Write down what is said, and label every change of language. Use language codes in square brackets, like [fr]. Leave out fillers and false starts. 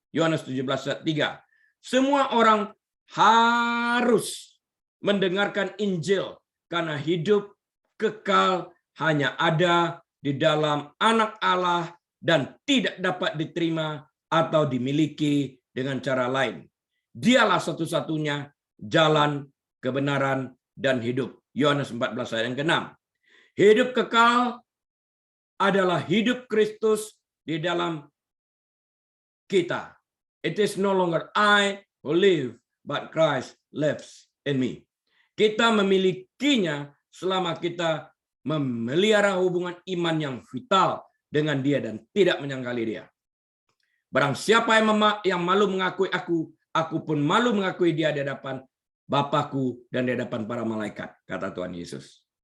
[id] Yohanes 17 ayat 3. Semua orang harus mendengarkan Injil karena hidup kekal hanya ada di dalam Anak Allah dan tidak dapat diterima atau dimiliki dengan cara lain. Dialah satu-satunya jalan, kebenaran, dan hidup. Yohanes 14 ayat yang ke-6. Hidup kekal adalah hidup Kristus di dalam kita. [en] It is no longer I who live, but Christ lives in me. [id] Kita memilikinya selama kita memelihara hubungan iman yang vital dengan Dia dan tidak menyangkali Dia. Barang siapa yang malu mengakui aku pun malu mengakui Dia di hadapan Bapakku dan di hadapan para malaikat, kata Tuhan Yesus.